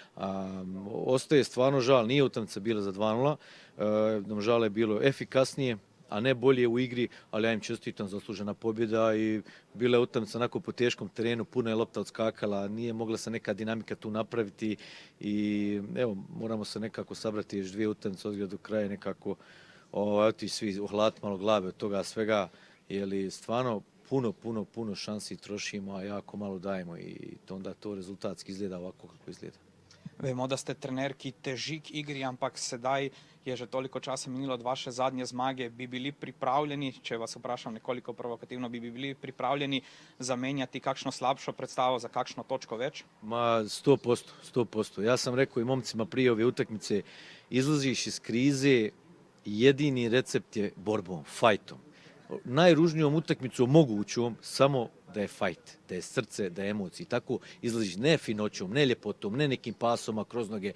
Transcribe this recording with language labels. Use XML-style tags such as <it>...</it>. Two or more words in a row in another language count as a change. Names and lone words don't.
<bs>Ostaje stvarno žal, nije utakmica bila za 2:0, Domžale je bilo efikasnije, a ne bolje u igri, ali ja im čestitam, zaslužena pobjeda i bila je utakmica onako po teškom terenu, puno je lopta odskakala, nije mogla se neka dinamika tu napraviti i evo, moramo se nekako sabrati još 2 utakmice od do kraja, nekako ti svi ohladiti malo glave od toga svega, jer stvarno puno šansi trošimo, a jako malo dajemo i onda to rezultatski izgleda ovako kako izgleda.</bs> <sl>Vemo, da ste trener, ki teži k igri, ampak sedaj je že toliko časa minilo od vaše zadnje zmage. Bi bili pripravljeni, če vas vprašam nekoliko provokativno, bi bili pripravljeni zamenjati kakšno slabšo predstavo za kakšno točko več?</sl> <bs>Ma 100%. Ja sam rekao i momcima prije ove utakmice, izlaziš iz krize, jedini recept je borbom, fajtom. Najružnijom utakmicom mogućom, samo da je fajt, da je srce, da je emocije. Tako izlaziš ne finoćom, ne ljepotom, ne nekim pasoma kroz noge.</bs>